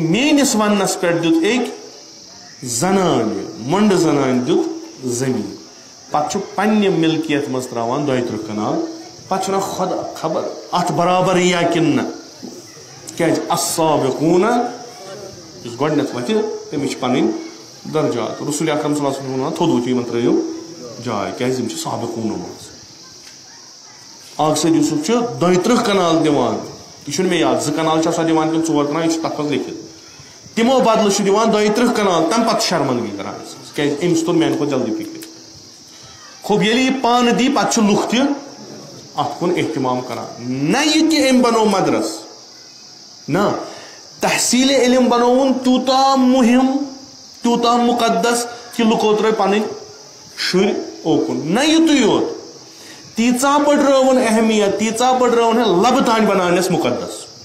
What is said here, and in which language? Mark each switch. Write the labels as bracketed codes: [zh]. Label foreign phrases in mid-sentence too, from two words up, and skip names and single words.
[ks] میٲنِس وننس پٮ۪ٹھ دیُت أکۍ زنانہِ مۄنٛڈٕ زنانہِ دیُت زٔمیٖن پتہٕ چھُ پننہِ مِلکِیت منٛز تراوان 32 کنال پتہٕ چھُ ونان خۄدا خبر اتھ برابر یا کِنہٕ نہ کیازِ السابقوٗن یُس گۄڈٕنیتھ وتھِ تٔمِس چھِ پنٕنۍ درجات رسول اکرم [ar] صلی اللہ علیہ وسلم [ks] ونان تھوٚد ؤتھِو یِمن ترٲیِو جاے کیازِ یِم چھِ سابقوٗنو منٛز آگ سید یوٗسف چھُ 32 کنال دِوان یہِ چھُنہٕ مےٚ یاد 2 کنال چھِ آسان دِوان کِنہٕ 4 کنال یہِ چھُ تتھ منٛز لیکھِتھ تِمو بدلہٕ چھُ دِوان 32 کنال تمہِ پتہٕ چھِ شرمندگی کران کیازِ أمِس توٚر میانہِ کھۄتہٕ جلدی فِکرِ خوب ییٚلہِ یہِ پانہٕ دی پتہٕ چھُ لُکھ تہِ اتھ کُن احتِمام کران نہ یہِ کہِ أمۍ بنوو مدرس نہ تحصیٖلِ علم بنووُن تیوٗتاہ مُہِم تیوٗتاہ مُقدس کہِ لُکو ترٲے پنٕنۍ شُرۍ اوکُن نہ یُتُے یوت تیٖژاہ بٔڑرٲوٕن اہمیت تیٖژاہ بٔڑرٲوٕن لبہٕ تانۍ بناونس مُقدس